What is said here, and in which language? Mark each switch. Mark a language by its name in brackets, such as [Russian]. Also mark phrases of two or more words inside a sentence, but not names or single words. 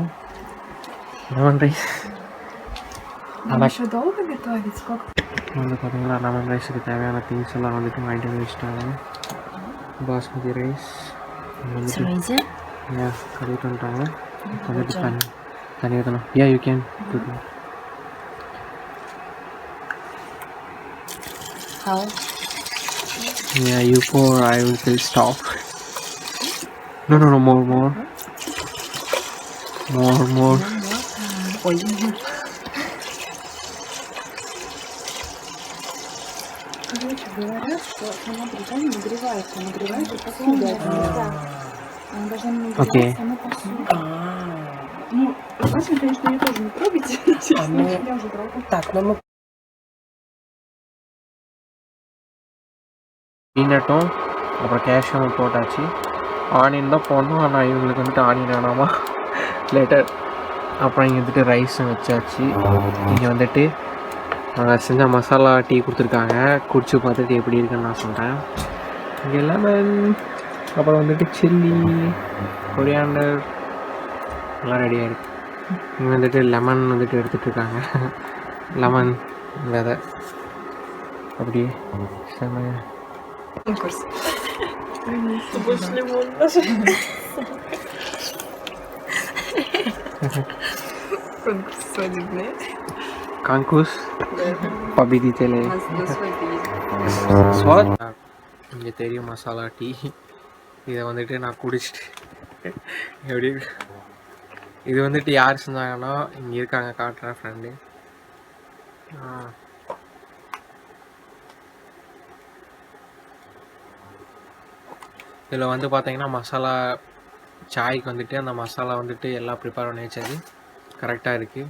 [English] lemon rice [Tamil] வந்து பார்த்தீங்கன்னா [English] lemon rice [Tamil] தேவையான திங்ஸ் எல்லாம் வந்துட்டு வாங்கிட்டு வந்து வச்சுட்டாங்க. [English] basmati rice [Tamil] வந்துட்டு கழுவிட்டு வந்துட்டாங்க. வந்துட்டு தண்ணி ஊற்றணும். [English] you can you pour, I will stop. No, more. More. [Russian] Короче, говорят, что сама плита не нагревается. Нагревается посуда. Она должна не нагреваться, сама посуда. Ну, опасно, конечно, ее тоже не трогайте. Я уже трогаю. Так, [Tamil] நம்ம பீனட்டும் அப்புறம் கேஷ்யூவும் போட்டாச்சு. ஆனியன் தான் போடணும், ஆனால் இவங்களுக்கு வந்துட்டு ஆனியன் வேணாமா லேட்டர். அப்புறம் இங்கே வந்துட்டு ரைஸும் வச்சாச்சு. இங்கே வந்துட்டு நாங்கள் செஞ்ச மசாலா டீ கொடுத்துருக்காங்க. குடிச்சு பார்த்துட்டு எப்படி இருக்குன்னு நான் சொல்கிறேன். இங்கே லெமன், அப்புறம் வந்துட்டு [English] chilli, coriander [Tamil] எல்லாம் ரெடியாக இருக்குது. இங்கே வந்துட்டு லெமன் வந்துட்டு எடுத்துகிட்ருக்காங்க. லெமன் விதை அப்படி செம்ம. [Russian] Больше лимон даже. Конкурс свадебный. Конкурс? Победители. [Tamil] இங்கே தெரியும் மசாலா டீ. இதை வந்துட்டு நான் குடிச்சிட்டு எப்படி இது வந்துட்டு யார் செஞ்சாங்கன்னா இங்கே இருக்காங்க, காட்டுறேன் ஃப்ரெண்டு. இதில் வந்து பார்த்தீங்கன்னா மசாலா சாய்க்கு வந்துட்டு அந்த மசாலா வந்துட்டு எல்லாம் ப்ரிப்பேர் பண்ணி வச்சது கரெக்டாக இருக்குது.